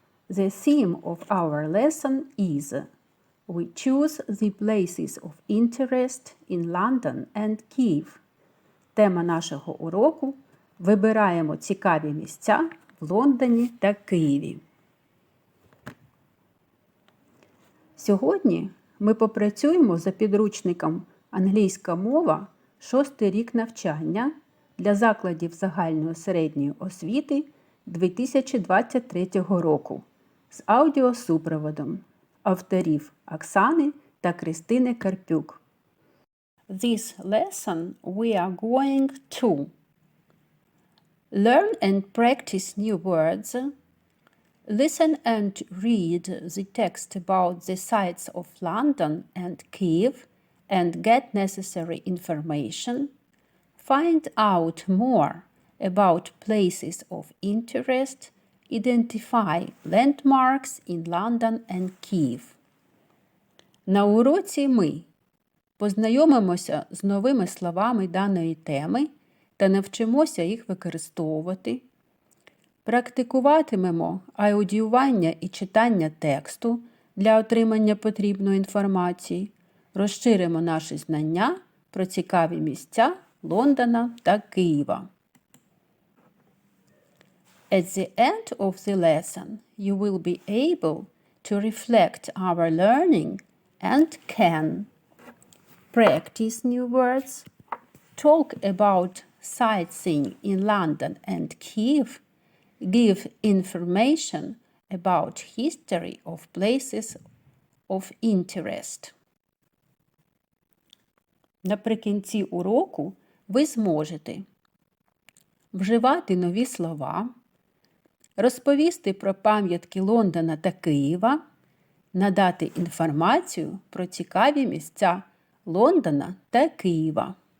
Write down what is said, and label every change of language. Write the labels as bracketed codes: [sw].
[en] The theme of our lesson is We choose the places of interest in London and Kyiv. [uk] Тема нашого уроку – вибираємо цікаві місця в Лондоні та Києві. Сьогодні ми попрацюємо за підручником «Англійська мова. 6-й рік навчання» для закладів загальної середньої освіти 2023 року з аудіосупроводом авторів Оксани та Кристини Карпюк. [en] This lesson we are going to learn and practice new words, listen and read the text about the sites of London and Kyiv and get necessary information, find out more about places of interest, identify landmarks in London and Kyiv. [uk] На уроці ми познайомимося з новими словами даної теми та навчимося їх використовувати, практикуватимемо аудіювання і читання тексту для отримання потрібної інформації, розширимо наші знання про цікаві місця Лондона та Києва. [en] At the end of the lesson, you will be able to reflect our learning and can practice new words, talk about sightseeing in London and Kyiv, give information about history of places of interest. [uk] Наприкінці уроку ви зможете вживати нові слова, розповісти про пам'ятки Лондона та Києва, надати інформацію про цікаві місця Лондона та Києва.